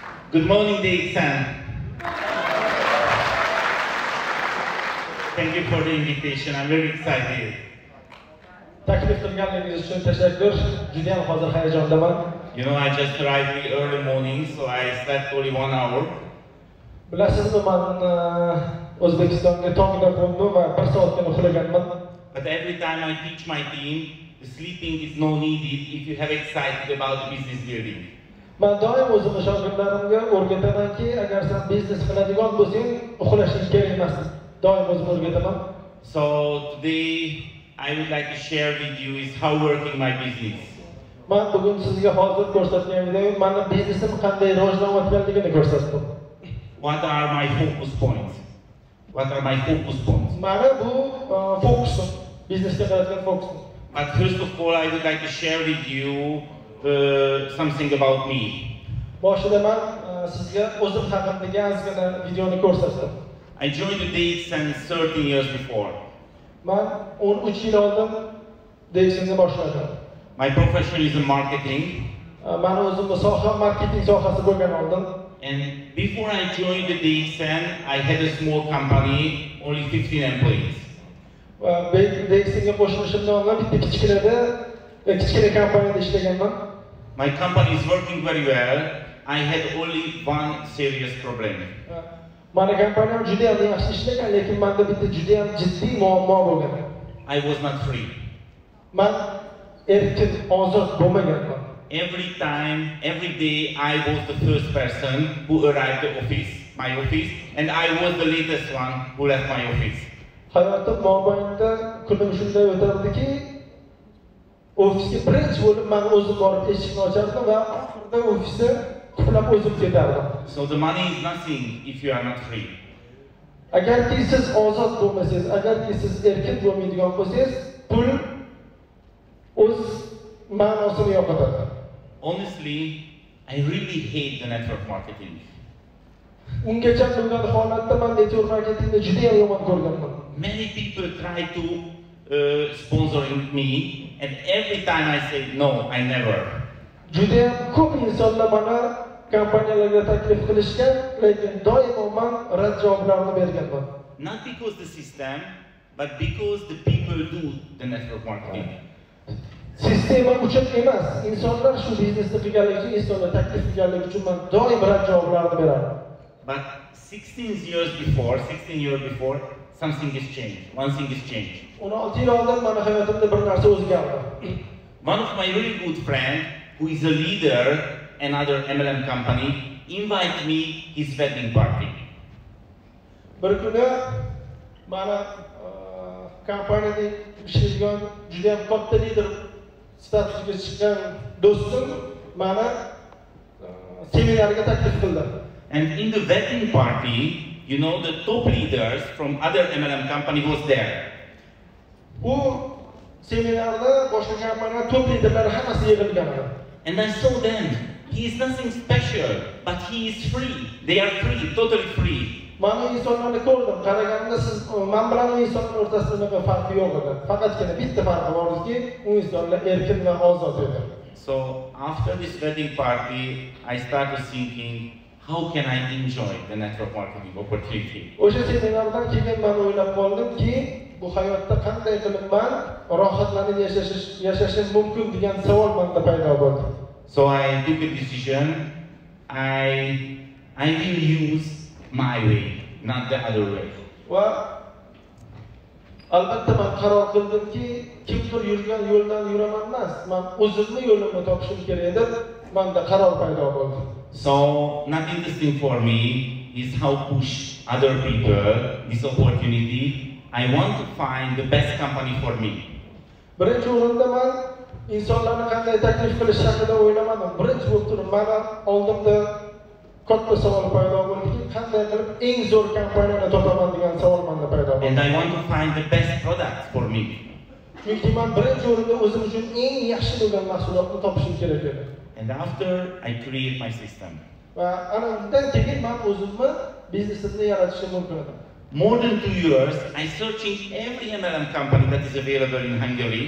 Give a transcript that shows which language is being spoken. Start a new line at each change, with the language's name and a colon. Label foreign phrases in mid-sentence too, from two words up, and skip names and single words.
English: Good morning, DXN. Thank you for the invitation. I'm very excited.
Uzbek: Taklif qilganingiz uchun tashakkur. Juda ham hozir hayajondaman.
English: You know, I just arrived in early morning, so I slept only 1 hour.
Uzbek: Bilasizmi, men Uzbekistonga tongda qo'ndim va 1 soatgina uxlaganman.
English: But every time I teach my team, the sleeping is no needed if you have excited about business building.
Uzbek: Men doim o'zim shogirdlarimga o'rgatamanki, agar sen biznes qiladigan bo'lsang, uxlashing kerak emas. Doim o'zim o'rgataman.
English: So today I would like to share with you is how working my business.
Uzbek: Men bugun sizga hozir ko'rsatgan videom mening biznesim qanday rivojlanayotganligini ko'rsatdim.
English: What are my focus points? What are my focus points?
Uzbek: Mana bu fokusim, biznesga qaratgan fokusim.
English: But first of all, I would like to share with you something about me.
Uzbek: Boshida men sizga o'zim haqimdagi ozgina videoni ko'rsatdim.
English: I joined the DXN 13 years before.
Uzbek: Men 13 yil oldin DXN'ni boshladim.
English: My profession is in marketing.
Uzbek: Men o'zimning soham marketing sohasi bo'lgan oldin.
English: And before I joined the DXN, I had a small company, only 15 employees.
Uzbek: DXNga qo'shilishimdan oldin bitta kichkina kompaniyada ishlaganman.
English: My company is working very well. I had only one serious problem.
Uzbek: Mani kompaniyam juda ham yaxshi ishlagan, lekin menda bitta juda ham jiddiy muammo bo'lgan.
English: I was not free.
Uzbek: Men erkin, ozod bo'lmaganman.
English: Every day, I was the first person who arrived at my office, and I was the latest one who left my office.
Uzbek: Hayotim mobaynida kunim shunday o'tardiki, ofisga birinchi bo'lib men o'zim borib eshikni ochardim va oxirida ofisda qulab o'zim ketardim.
English: So the money is nothing if you are not free.
Uzbek: Agarki siz ozod bo'lmasangiz, agarki siz erkin bo'lmaydigan bo'lsangiz, pul o'z ma'nosini yo'qotadi.
English: Honestly, I really hate the network marketing.
Uzbek: Ungacha bo'lgan holatda men
English: network marketingni
Uzbek: juda ham yomon ko'rganman.
English: Many people try to sponsoring me, and every time I say no, I never.
Uzbek: Juda ham ko'p insonlar mana kompaniyalarga taklif qilishgan, lekin doimo men rad javoblarini berganman.
English: Not because the system, but because the people do the network marketing.
Uzbek: Sistema uchun emas, insonlar shu biznesni qilganligi uchun, insonlar taklif qilganligi uchun men doim rad javoblarini beraman.
English: But 16 years before, something has changed. One thing has changed.
Uzbek: 16 yil oldin meni hayotimda bir narsa o'zgardi.
English: One of my really good friend, who is a leader in another MLM company, invited me his wedding party.
Uzbek: Bir kuni mana kompaniyada ishlaydigan juda ham katta lider statusga chiqqan do'stim meni seminarga taklif qildi.
English: And in the wedding party, you know, the top leaders from other MLM company was there.
Uzbek: U seminarda boshqa kompaniyalar top liderlari hammasi yig'ilgan edi.
English: And I saw them. He is nothing special, but he is free. They are free, totally free.
Uzbek: Mana insonlarni ko'rdim. Qaraganimda siz men bilan u insonlar o'rtasida nima farqi yo'q edi. Faqatgina bitta farqi bor ediki, u insonlar erkin va ozod edi.
English: So after this wedding party, I started thinking, how can I enjoy the network marketing opportunity?
Uzbek: O'sha seminardan keyin men o'ylab qoldimki, bu hayotda qanday qilib men rohatlanib yashashim mumkin degan savol menda paydo bo'ldi.
English: So I took a decision. I will use my way, not the other way.
Uzbek: Va albatta men qaror qildimki, kimdir yurgan yo'ldan yuraman emas, men o'zimning yo'limni topishim kerak edi. Menda qaror paydo bo'ldi.
English: So not interesting for me is how push other people this opportunity. I want to find the best company for me.
Uzbek: Birinchi o'rinda men insonlarni qanday taklif qilish haqida o'ylamadim. Birinchi bo'lib turib, meni oldimda katta savol paydo bo'ldiki, qanday qilib eng zo'r kompaniyani topaman degan savol menda paydo bo'ldi.
English: And I want to find the best product for me.
Uzbek: Chunki men birinchi o'rinda o'zim uchun eng yaxshi bo'lgan mahsulotni topishim kerak edi.
English: And after I create my system.
Uzbek: Va ana undan keyin men o'zimni biznesimni yaratishim mumkin edi.
English: More than 2 years, I searching every MLM company that is available in Hungary.